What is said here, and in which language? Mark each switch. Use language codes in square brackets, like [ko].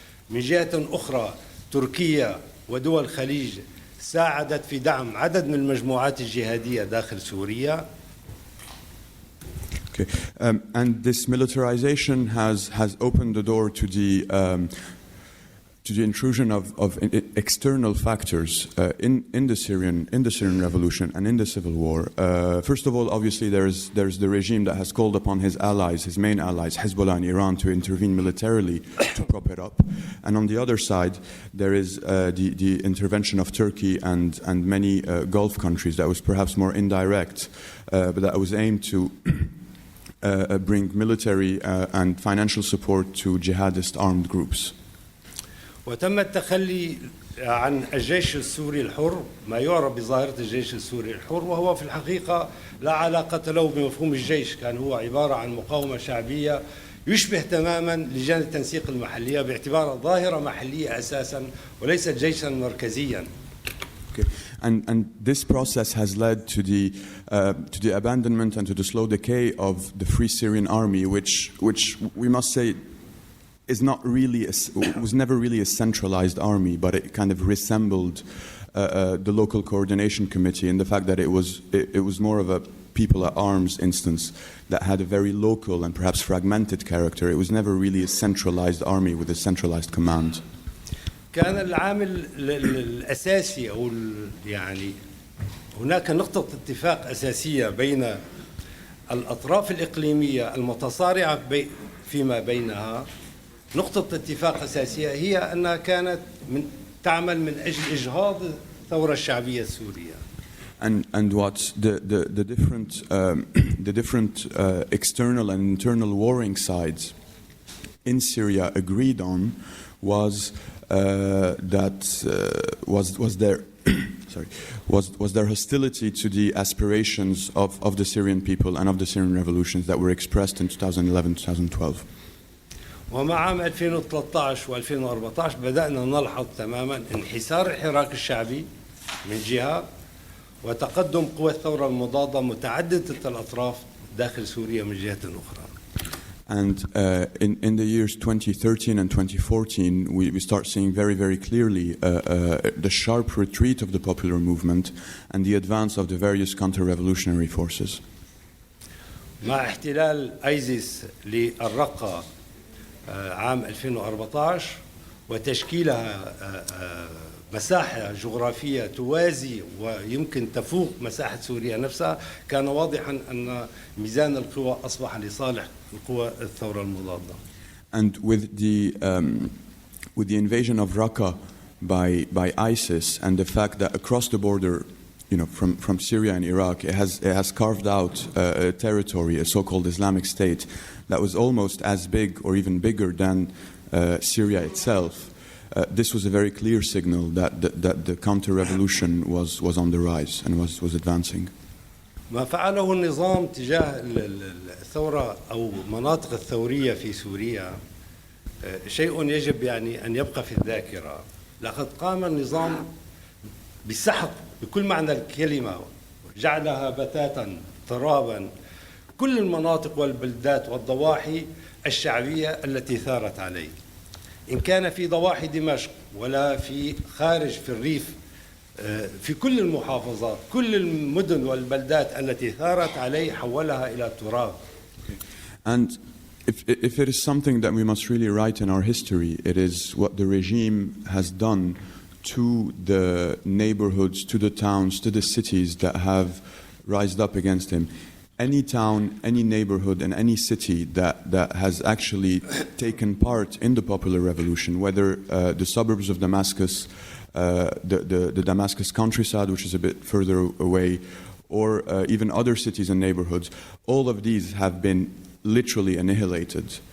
[ar] من جهة أخرى تركيا ودول الخليج ساعدت في دعم عدد من المجموعات الجهادية داخل سوريا. [en] Okay. And this militarization has opened the door to the intrusion of external factors in the Syrian revolution and in the civil war. First of all, obviously, there's the regime that has called upon his allies, his main allies, Hezbollah and Iran, to intervene militarily to prop it up. And on the other side, there is the intervention of Turkey and many Gulf countries that was perhaps more indirect, but that was aimed to bring military and financial support to jihadist armed groups. [ar] وتم التخلي عن الجيش السوري الحر، ما يعرف بظاهرة الجيش السوري الحر، وهو في الحقيقة لا علاقة له بمفهوم الجيش، كان هو عبارة عن مقاومة شعبية يشبه تماما لجان التنسيق المحلية باعتبارها ظاهرة محلية أساسا وليست جيشا مركزيا. [en] And this process has led to the abandonment and to the slow decay of the Free Syrian Army, which we must say is not really was never really a centralized army, but it kind of resembled the local coordination committee in the fact that it was more of a people at arms instance that had a very local and perhaps fragmented character. It was never really a centralized army with a centralized command. [ar] كان العامل الأساسي أو يعني هناك نقطة اتفاق أساسية بين الأطراف الإقليمية المتصارعة فيما بينها. نقطة اتفاق أساسية هي أنها كانت تعمل من أجل إجهاض الثورة الشعبية السورية. [en] And what the different external and internal warring sides in Syria agreed on was was their hostility to the aspirations of the Syrian people and of the Syrian revolutions that were expressed in 2011-2012. [ar] ومع عام 2013 و2014 بدأنا نلحظ تماما انحسار الحراك الشعبي من جهة وتقدم قوى الثورة المضادة متعددة الأطراف داخل سوريا من جهة أخرى. [en] And in the years 2013 and 2014, we start seeing very clearly the sharp retreat of the popular movement and the advance of the various counter-revolutionary forces. [ar] مع احتلال ايزيس للرقة عام 2014 وتشكيلها مساحة جغرافية توازي ويمكن تفوق مساحة سوريا نفسها، كان واضحا أن ميزان القوى أصبح لصالح القوى الثورة المضادة. [en] And with the invasion of Raqqa by ISIS and the fact that across the border, from Syria and Iraq, it has carved out a territory, a so-called Islamic State, that was almost as big or even bigger than Syria itself. This was a very clear signal that the counter-revolution was on the rise and was advancing. [ar] ما فعله النظام تجاه الثورة أو مناطق الثورية في سوريا شيء يجب أن يبقى في الذاكرة. لقد قام النظام بسحق بكل معنى الكلمة، جعلها بتاتا ترابا كل المناطق والبلدات والضواحي الشعبية التي ثارت عليه، إن كان في ضواحي دمشق ولا في خارج في الريف، في كل المحافظات، كل المدن والبلدات التي ثارت عليه حولها إلى تراب. [en] And if it is something that we must really write in our history, it is what the regime has done to the neighborhoods, to the towns, to the cities that have rised up against him. Any town, any neighborhood, and any city that has actually taken part in the popular revolution, whether the suburbs of Damascus, the Damascus countryside, which is a bit further away, or even other cities and neighborhoods, all of these have been literally annihilated.